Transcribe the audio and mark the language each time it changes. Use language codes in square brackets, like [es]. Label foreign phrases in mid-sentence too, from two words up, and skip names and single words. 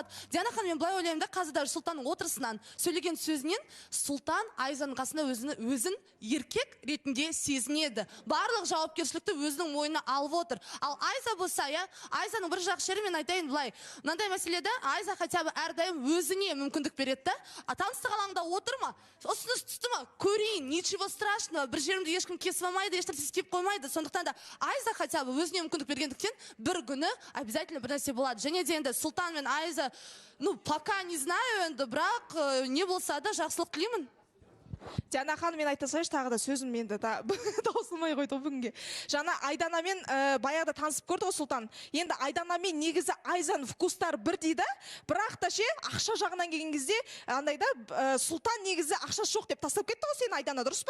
[kk] Диана ханым, мен былай ойлаймын да, қазір даже Сұлтанның отырысынан сөйлеген сөзінен Сұлтан Айзаның қасында өзін еркек ретінде сезінеді. Барлық жауапкершілікті өзінің мойнына алып отыр. Ал Айза болса, Айзаның бір жақсы жері, мен айтайын былай. Мынандай мәселеде Айза [ru] хотя бы [kk] әрдайым өзіне мүмкіндік береді. Таныстық алаңда отырма, ұсыныс түсті ма, көрейін, [ru] ничего страшного, [kk] бір жерімді ешкім кесіп алмайды, ешкім кеп қоймайды. Сондықтан да Айза [ru] хотя бы [kk] өзіне мүмкіндік бергендіктен бір күні обязательно бір нәрсе болады. Және де енді Сұлтан мен Айза, [ru] пока не знаю [kk] енді, бірақ не болса да жақсылық тілеймін. Диана ханым, мен айта салайыншы, тағы да сөзім менде таусылмай қойды бүгінге. Жаңа Айданамен баяғыда танысып көрді ғой Сұлтан. Енді Айданамен негізі Айзаның вкустары бір дейді, бірақ та ақша жағынан келген кезде андайда Сұлтан негізі ақша жоқ деп тастап кетті ғой сен Айдана, дұрыс па?